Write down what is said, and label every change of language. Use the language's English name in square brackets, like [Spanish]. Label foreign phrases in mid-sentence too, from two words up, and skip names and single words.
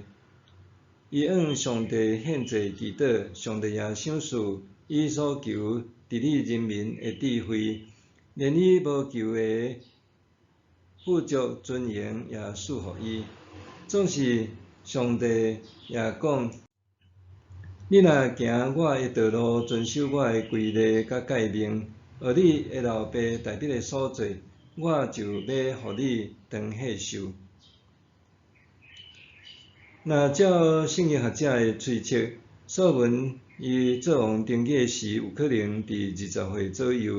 [Min Nan Chinese] 伊向上帝献祭祈祷，上帝也赏赐伊所求治理人民的智慧，连伊无求的富足尊严也赐予伊。总是上帝也讲，你若行我的道路，遵守我的规例甲诫命，学你的老爸大卫的所做，我就要互你长寿寿。若照圣经学者的推测，所罗门伊做王登基时，有可能伫20岁左右。